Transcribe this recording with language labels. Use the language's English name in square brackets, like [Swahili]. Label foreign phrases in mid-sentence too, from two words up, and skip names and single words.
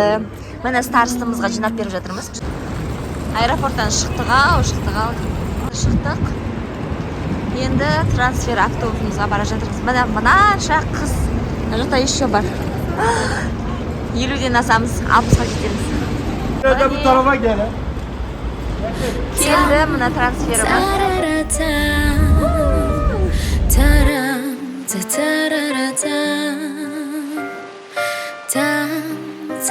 [Kazakh] Міне старостымызға жинап беріп жатырмыз. Аэропорттан шықтық. Енді трансфер автобусымызға бара жатырмыз. Міне мынанша қыз. Мына жақта еще бар. 50-ден асамыз, 60-ға жетеміз. [Turkish] Bu tarafa gel. [Kazakh] Келді мына трансферіміз.